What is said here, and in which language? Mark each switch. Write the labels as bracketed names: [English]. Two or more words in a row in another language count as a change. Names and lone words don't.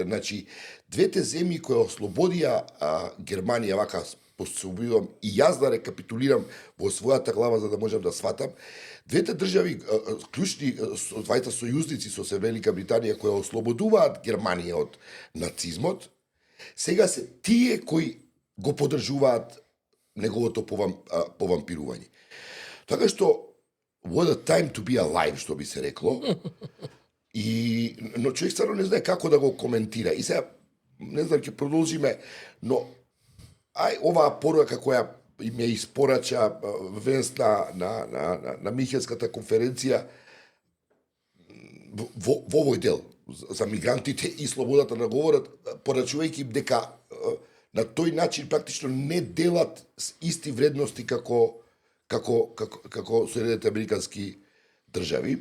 [Macedonian] Значи, двете земји кои ослободија Германија, вака пособивам и јас да рекапитулирам во својата глава за да можам да сватам, двете држави, клучни, двајта сојузници со се Велика Британија кои ослободуваат Германија од нацизмот, сега се тие кои го поддржуваат неговото повампирување. Така што [English] what a time to be alive, [Macedonian] што би се рекло. Но човек стварно не знае како да го коментира. И сега, не знам, ќе продолжиме, но оваа порука која им ја испорача Венс на Михенската конференција во овој дел за мигрантите и слободата на говорот, порачувајќи им дека на тој начин практично не делат исти вредности како Соединените американски држави.